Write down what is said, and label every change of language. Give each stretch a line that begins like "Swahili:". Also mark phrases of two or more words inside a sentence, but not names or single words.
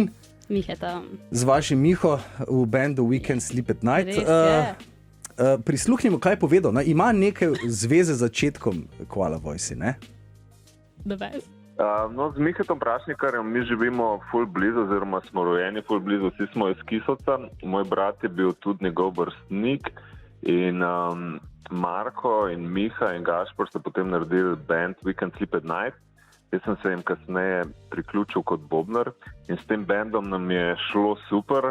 Slovenian: Miheta. z vašim Miho v bandu We Can't Sleep at Night. Res je. Prisluhnimo, kaj je povedal. Ne? Ima nekaj zveze z začetkom Koala Voice, ne?
English: The best.
Slovenian: No, z Mihetom Prašnikarjem mi živimo ful blizu, oziroma smo rojeni ful blizu, vsi smo iz Kisovca. Moj brat je bil tudi njegov vrstnik in Marko in Miha in Gašper so potem naredili band We Can't Sleep at Night. Jaz sem se jim kasneje priključil kot bobnar in s tem bandom nam je šlo super.